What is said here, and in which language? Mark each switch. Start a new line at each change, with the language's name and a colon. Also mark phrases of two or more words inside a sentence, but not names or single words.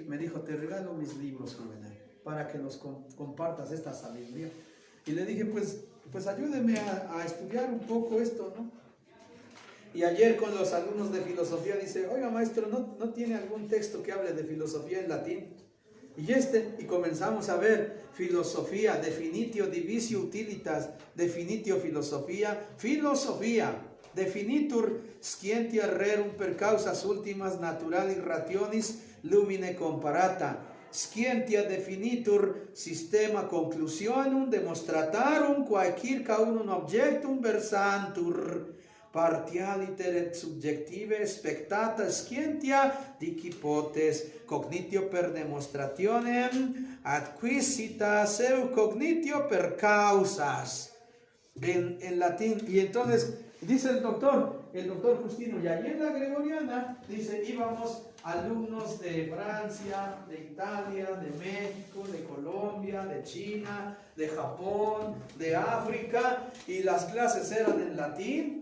Spanish: Me dijo, te regalo mis libros, Juvenal, para que los compartas esta sabiduría. Y le dije, pues ayúdeme a estudiar un poco esto, ¿no? Y ayer con los alumnos de filosofía dice, oiga maestro, ¿no tiene algún texto que hable de filosofía en latín? Y comenzamos a ver filosofía,
Latin: definitio divisio utilitas, definitio filosofía, definitur scientia rerum per causas ultimas naturali rationis lumine comparata, scientia definitur systema conclusionum demonstratarum quaecir caunum objectum versantur, partialiter et subjective spectata scientia dic hypotes cognitio per demonstrationem adquisita seu cognitio per causas
Spanish: en latín. Y entonces dice el doctor Justino, y allí en la Gregoriana dice, íbamos alumnos de Francia, de Italia, de México, de Colombia, de China, de Japón, de África, y las clases eran en latín.